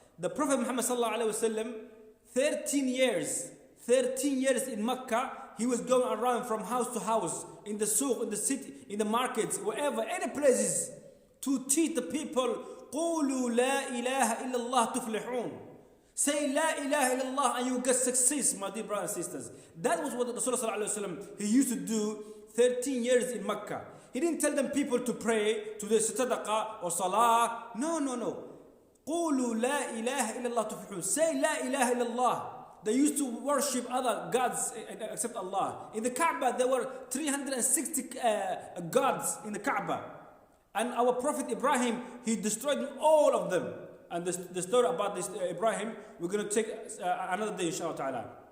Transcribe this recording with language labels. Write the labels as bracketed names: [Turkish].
[English] The Prophet Muhammad sallallahu alaihi wasallam, 13 years in Mecca, he was going around from house to house, in the souk, in the city, in the markets, wherever, any places, to teach the people, [Arabic] قولوا لا إله إلا الله تفلحون. [English] Say La ilaha illallah and you get success, my dear brothers and sisters. That was what the Rasul sallallahu alaihi wasallam, he used to do 13 years in Mecca. He didn't tell them people to pray, to do sadaqah or salah. No. [Arabic] قولوا لا إله إلا الله تفلحون. [English] Say La ilaha illallah. They used to worship other gods except Allah. In the Kaaba, there were 360 gods in the Kaaba. And our Prophet Ibrahim, he destroyed all of them. And the story about this Ibrahim, we're going to take another day, inshallah ta'ala.